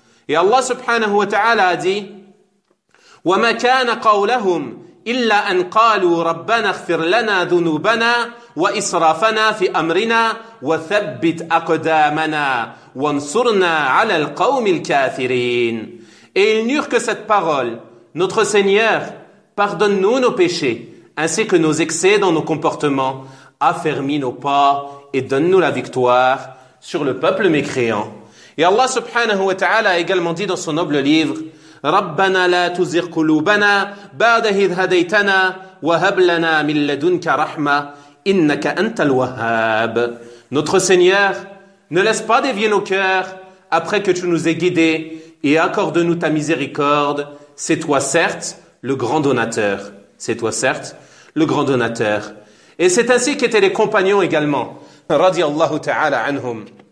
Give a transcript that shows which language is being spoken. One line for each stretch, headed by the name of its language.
French: Et Allah subhanahu wa ta'ala a dit,
Arabic: وَمَا كَانَ قَوْلَهُمْ إِلَّا أَنْ قَالُوا رَبَّنَا اغْفِرْ لَنَا ذُنُوبَنَا وَإِسْرَافَنَا فِي أَمْرِنَا وَثَبِّتْ أَقْدَامَنَا وَانْصُرْنَا عَلَى الْقَوْمِ الْكَافِرِينَ.
French: Et ils n'eurent que cette parole, notre Seigneur, pardonne-nous nos péchés, ainsi que nos excès dans nos comportements, affermis nos pas et donne-nous la victoire sur le peuple mécréant. Et Allah subhanahu wa ta'ala a également dit dans son noble livre,
Arabic: رَبَّنَا لَا تُزِغْ قُلُوبَنَا بَعْدَ إِذْ هَدَيْتَنَا وَهَبْ لَنَا مِنْ لَدُنْكَ رَحْمَةً إِنَّكَ أَنْتَ الْوَهَّابُ.
French: Notre Seigneur, ne laisse pas dévier nos cœurs après que tu nous aies guidés et accorde-nous ta miséricorde. C'est toi certes le grand donateur. C'est toi certes le grand donateur. Et c'est ainsi qu'étaient les compagnons également. Radiallahu ta'ala anhum.